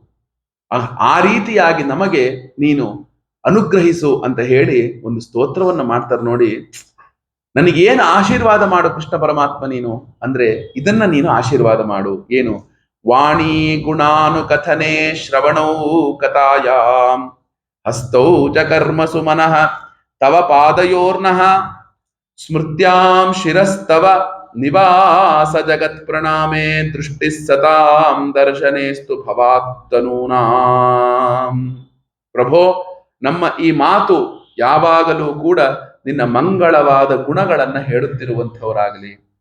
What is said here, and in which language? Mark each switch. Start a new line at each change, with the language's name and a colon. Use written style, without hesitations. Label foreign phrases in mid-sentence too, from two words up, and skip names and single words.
Kannada: ಆ ರೀತಿಯಾಗಿ ನಮಗೆ ನೀನು ಅನುಗ್ರಹಿಸು ಅಂತ ಹೇಳಿ ಒಂದು ಸ್ತೋತ್ರವನ್ನ ಮಾಡ್ತಾರೆ ನೋಡಿ. ನನಗೇನು ಆಶೀರ್ವಾದ ಮಾಡು ಕೃಷ್ಣ ಪರಮಾತ್ಮ ನೀನು ಅಂದ್ರೆ, ಇದನ್ನ ನೀನು ಆಶೀರ್ವಾದ ಮಾಡು.
Sanskrit: ಏನು? ವಾಣಿ ಗುಣಾನುಕಥನೆ ಶ್ರವಣೌ ಕಥಾಯಾಂ ಹಸ್ತೌ ಚ ಕರ್ಮಸು ಮನಃ ತವ ಪಾದಯೋರ್ನಃ ಸ್ಮೃತ್ಯಾಂ ಶಿರಸ್ತವ ನಿವಾಸ ಜಗತ್ ಪ್ರಣಾಮೇ ದೃಷ್ಟಿ ಸತಾಂ ದರ್ಶನೇಸ್ತು ಭವಾತ್ತನೂನಾಂ.
Kannada: ಪ್ರಭೋ, ನಮ್ಮ ಈ ಮಾತು ಯಾವಾಗಲೂ ಕೂಡ ನಿನ್ನ ಮಂಗಳವಾದ ಗುಣಗಳನ್ನ ಹೇಳುತ್ತಿರುವಂಥವರಾಗಲಿ.